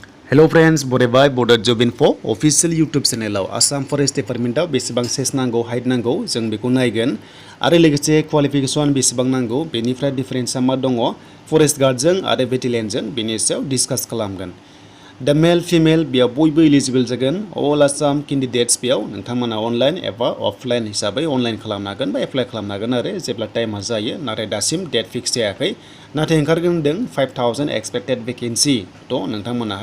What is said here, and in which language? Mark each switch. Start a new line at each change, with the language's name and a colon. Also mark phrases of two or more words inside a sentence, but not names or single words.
English: Hello friends,
Bodo: बरायबाय Bodo Job Info
English: official YouTube channel
Bodo: Assam Forest Department बेसेबां सेस नांगौ हाइट नांगौ जों बेखौ नायगोन आरो लोगोसे क्वालिफिकेशन बेसेबां नांगौ बेनिफ्राय डिफरेन्सआ मा दङ
English: forest guard
Bodo: आरो बेटेलियनजों बेनि सायाव डिसकास खालामगोन दा
English: male female
Bodo: बेयाव बयबो एलिजिबल जागोन
English: all Assam candidates
Bodo: बेयाव नोंथांमोना अनलाइन एबा अफलाइन हिसाबै अनलाइन खालामनो हागोन बा एप्लाइ खालामनो हागोन आरो जेब्ला टाइमा जायो नाथाय दासिम
English: date fix
Bodo: जायाखै नाथाय ओंखारगोन होनदों 5000
English: expected vacancy
Bodo: थ' नोंथांमोनाहाय